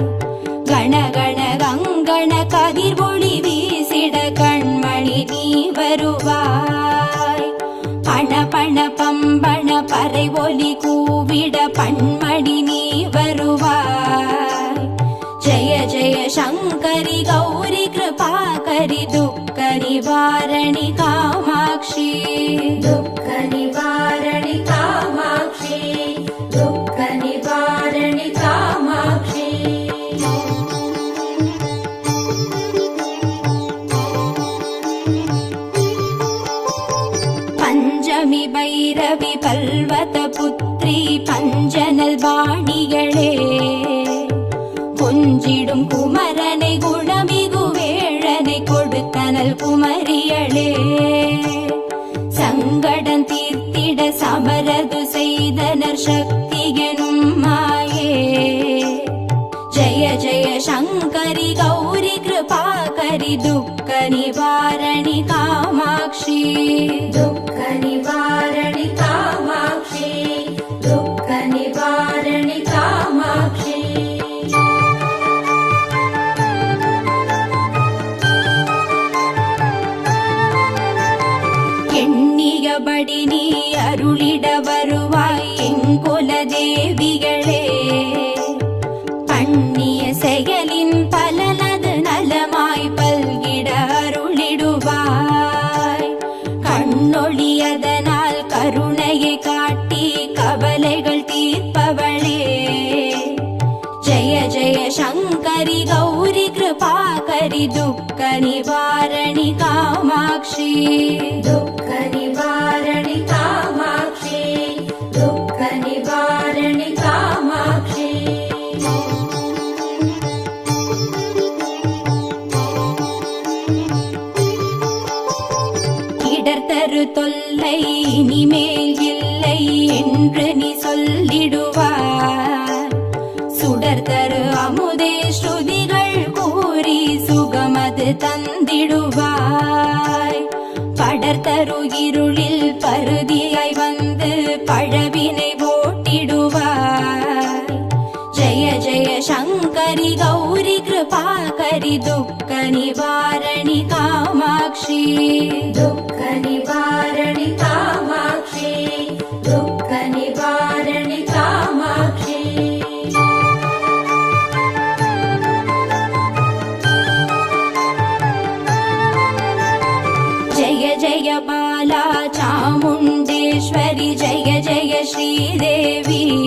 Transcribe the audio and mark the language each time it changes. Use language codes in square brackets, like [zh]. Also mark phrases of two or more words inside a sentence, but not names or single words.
[ta] கணகண கங்கண கதிர் ஒளி வீசிட கண்மணி நீ வருவாய். பண பண பம்பண பறை ஒலி கூவிட பண்மணி நீ வருவாய். ஜய ஜய சங்கரி கௌரி கிருபாகரி துக்க நிவாரணி காமாட்சி. [sa] दुःख निवारणि कामाक्षी दुःख निवारणि कामाक्षी. [ta] பஞ்சமி பைரவி பல்வத புத்ரி பஞ்சனல் வாணிகளே, கொஞ்சிடும் குமரனை குணமிகு வேழனை கொடுத்தனல் குமரியளே. சங்கடம் தீர்த்திட சமரது செய்தனர் சக்தி எனும் மாயே. ஜய ஜய சங்கரி கௌரி கிருபாகரி துக்க நிவாரணி காமாட்சி. [sa] दुःख निवारणि कामाक्षी दुःख निवारणि कामाक्षी. [ta] எண்ணியபடி நீ அருளிட வருவாய் எங்குல தேவிகளே. பண்ணிய செயலின் பலனது நலமாய் பல்கிட அருளிடுவாய். கண்ணொழியதனால் கருணையை காட்டி கவலைகள் தீர்ப்பவளே. ஜய ஜய சங்கரி கௌரி கிருபாகரி துக்க நிவாரணி காமாட்சி. [sa] दुःख निवारणि कामाक्षी दुःख निवारणि कामाक्षी. [ta] இடர்தரு தொல்லை இனிமேல் இல்லை என்று நீ சொல்லிடுவாய். சுடர்தரு அமுதே ஸ்ருதிகள் கூறி சுகமது தந்திடுவாய். படர்தரு இருளில் பருதியாய் வந்து பழவினை ஓட்டிடுவாய். ஜய ஜய சங்கரி கௌரி கிருபாகரி துக்க நிவாரணி காமாட்சி. [sa] दुःख निवारणि कामाक्षी दुःख निवारणि कामाक्षी. जय जय बाला चामुण्डेश्वरि जय जय श्रीदेवी.